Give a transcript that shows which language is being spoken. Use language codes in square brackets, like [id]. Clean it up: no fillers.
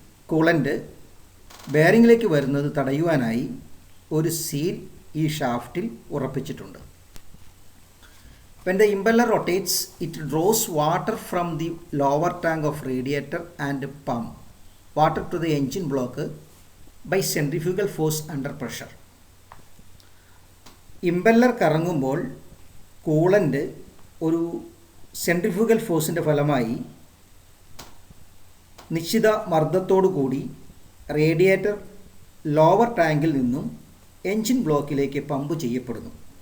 [ml] Coolant ബെയറിങ്ങിലേക്ക് വരുന്നത് തടയുവാനായി ഒരു seal ഈ ഷാഫ്റ്റിൽ ഉറപ്പിച്ചിട്ടുണ്ട്. [en] When the impeller rotates, it draws water from the lower tank of radiator and pump water to the engine block by centrifugal force under pressure. [ml] Impeller കറങ്ങുമ്പോൾ coolant ഒരു centrifugal ഫോഴ്സിൻ്റെ ഫലമായി നിശ്ചിത മർദ്ദത്തോടു കൂടി radiator lower ടാങ്കിൽ നിന്നും engine ബ്ലോക്കിലേക്ക് pump ചെയ്യപ്പെടുന്നു.